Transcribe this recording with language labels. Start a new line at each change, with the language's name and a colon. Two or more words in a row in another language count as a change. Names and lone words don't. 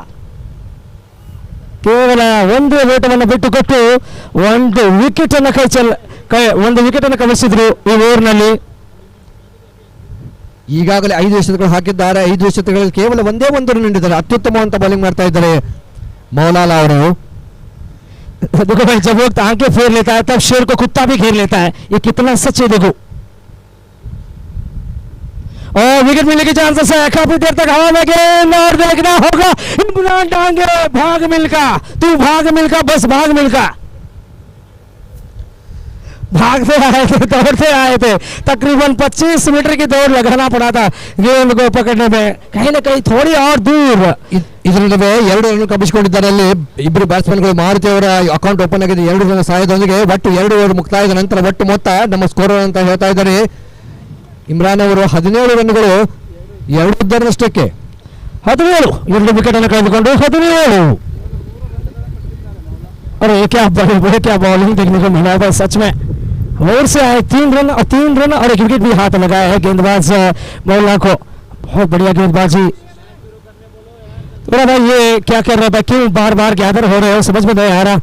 Kannada: ಕೇವಲ 1 ಓಟವನ್ನು ಬಿಟ್ಟುಕೊಟ್ಟು 1 ವಿಕೆಟ್ ಅನ್ನು ಕಳಿಸಿದ್ರು ಈ ಓವರ್ನಲ್ಲಿ. ಈಗಾಗಲೇ 5 ಎಸೆತಗಳು ಹಾಕಿದ್ದಾರೆ. 5 ಎಸೆತಗಳಲ್ಲಿ ಕೇವಲ 1 ರನ್ ನೀಡಿದ್ದಾರೆ. ಅತ್ಯುತ್ತಮವಂತ ಬೌಲಿಂಗ್ ಮಾಡ್ತಾ ಇದ್ದಾರೆ ಮೌಲಾಲಾ ಅವರು.
Hindi: देखो भाई जब वो आंखें फेर लेता है तब शेर को कुत्ता भी घेर लेता है. ये कितना सच है देखो. और विकेट मिलने की चांसेस है. काफी देर तक हवा में गेंद और देखना होगा इमरान डांगे. भाग मिल्खा, तू भाग मिल्खा, बस भाग मिल्खा. भागते आए थे, दौड़ते आए थे. तकरीबन 25 मीटर की दौड़ लगाना पड़ा था गेंद को पकड़ने में. कहीं ना कहीं थोड़ी और दूर.
Kannada: ಇದರ ನಡುವೆ 2 ರನ್ ಕಬ್ಬಿಸಿಕೊಂಡಿದ್ದಾರೆ. ಅಲ್ಲಿ ಇಬ್ಬರು ಬ್ಯಾಟ್ಸ್ಮನ್ಗಳು. ಮಾರುತಿ ಅವರ
English: account open
Kannada: ಆಗಿದೆ 2 ರನ್ ಸಹಾಯದೊಂದಿಗೆ. ಒಟ್ಟು 2 ಓವರ್ ಮುಕ್ತಾಯದ ನಂತರ ಒಟ್ಟು ಮೊತ್ತ ನಮ್ಮ ಸ್ಕೋರ್ ಅಂತ ಹೇಳ್ತಾ ಇದ್ದಾರೆ ಇಮ್ರಾನ್ ಅವರು. 17 ರನ್ಗಳು 2 ಹುದ್ದೆನಷ್ಟಕ್ಕೆ. 17 2 ವಿಕೆಟ್ ಅನ್ನು ಕಳೆದುಕೊಂಡು 17.
Hindi: अरे क्या बॉलिंग देखने को मिला था सच में. ओवर से आए 3 रन और 1 विकेट भी हाथ लगाया है गेंदबाज मौला को. बहुत बढ़िया गेंदबाजी. तो भाई ये क्या कर रहे हैं, क्यों बार बार गैदर हो रहे हो, समझ में नहीं आ रहा.